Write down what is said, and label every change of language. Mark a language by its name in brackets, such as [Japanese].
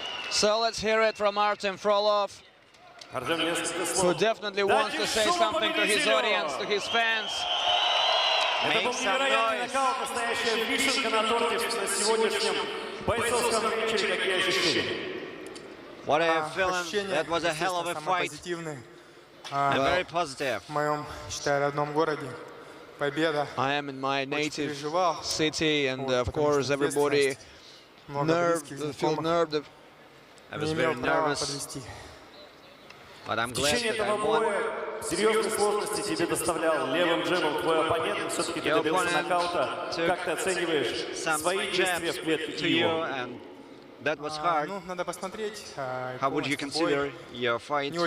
[English] So let's hear it from Artem Frolov, who definitely wants to say something to his audience, to his fans. [Russian] Это был невероятный нокаут, настоящая вишенка на торте на сегодняшнем бойцовском вечере, какие ощущения. [English] What a feeling! That was a hell of a fight. And very positive. [Russian] В моем, считай, родном городе. Победа. [English] I am in my native city, and of course everybody feel nerved. I was very nervous, but I'm glad that I won. [Russian] Серьезные сложности тебе доставлял левым джебом твой оппонент, все-таки ты добился нокаута. Как ты оцениваешь свои действия в клетке его? [English] That was hard. [Russian] Ну, надо посмотреть. [English] How would you consider your fight?